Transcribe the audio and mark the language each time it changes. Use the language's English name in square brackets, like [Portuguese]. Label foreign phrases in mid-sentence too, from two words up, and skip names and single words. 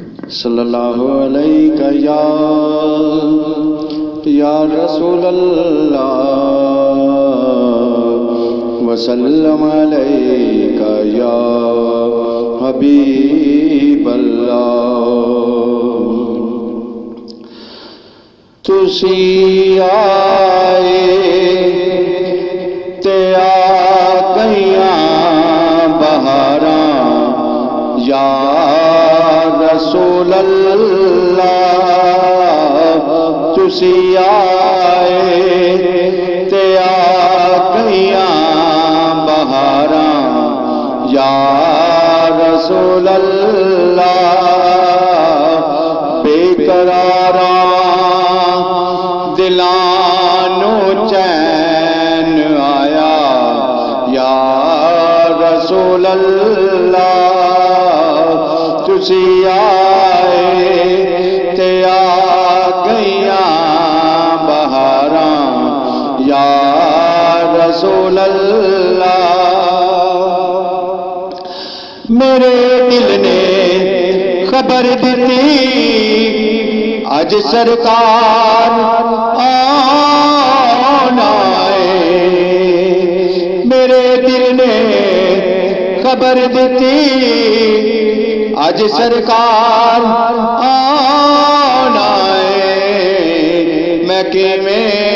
[Arabic] صلی اللہ علیہ یا رسول اللہ وسلم علیہ یا حبیب اللہ [Punjabi] تسی آئے تے آ گئیاں بہاراں یا [Arabic] رسول اللہ [Punjabi] تسی آئے تے آ گئیاں بہاراں [Arabic] یا رسول اللہ [Punjabi] بے قراراں دلانو چین آیا [Arabic] یا رسول اللہ [Punjabi] تسی آئے تے آ گئیاں بہاراں [Arabic] یا رسول اللہ [Punjabi] میرے دل نے خبر دیتی اج سرکار آنا ہے میرے دل نے خبر دیتی اج سرکار آنا ہے میں کیویں